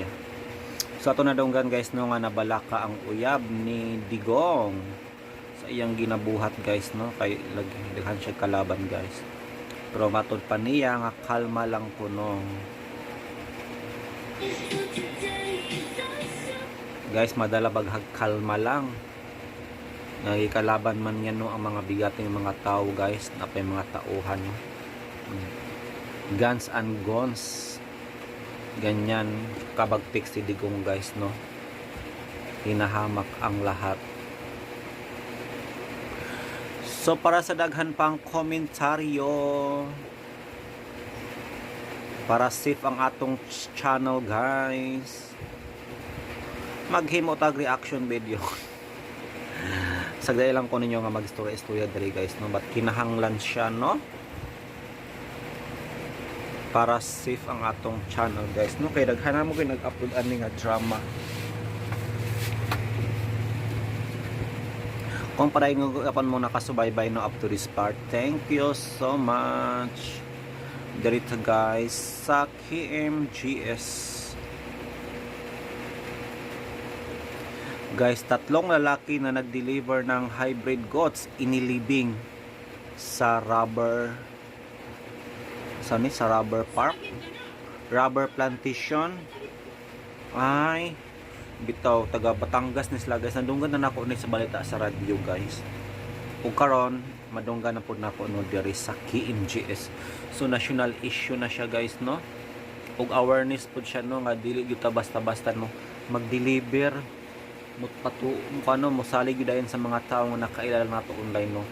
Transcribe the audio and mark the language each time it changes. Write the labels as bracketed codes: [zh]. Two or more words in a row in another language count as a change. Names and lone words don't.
[ceb] So ato na donggan guys no nga nabalaka ang uyab ni Digong sa iyang ginabuhat guys no kay daghan siya kalaban guys. Pero matod pa niya nga kalma lang kuno. Guys, madala baghag kalma lang. Nagikalaban man yan no ang mga bigating mga tao guys, napay mga tauhan no. [en] Guns and guns. [ceb] Ganyan kabagtik si Digong guys no. [tl] Hinahamak ang lahat. [ceb] So para sa daghan pang komentaryo, para safe ang atong channel guys, maghimo tag [en] reaction video. [ceb] Sagday lang ko ninyo nga magistorya-istorya diri guys no, but kinahanglan siya no para safe ang atong channel guys no, kay daghan mo kay nag-upload ani nga drama. Kung para yung apan mo nakasubaybay no [en] up to this part, thank you so much. [ceb] Dirito guys sa KMGS. [tl] Guys, 3 lalaki na nag-deliver ng [en] hybrid goats [tl] inilibing sa [en] rubber park, rubber plantation. [ceb] Ay bitaw taga Batangas ni sila guys. Nandunggan na nako ni sa balita sa radyo guys. Ug karon madunggan na pud nako no diri sa KMGS. So [en] national issue [ceb] na siya guys no. Ug awareness pud siya no nga dili gyud ta basta-basta no mag-deliver mo salig gyud sa mga tawo nga nakailala nato online no.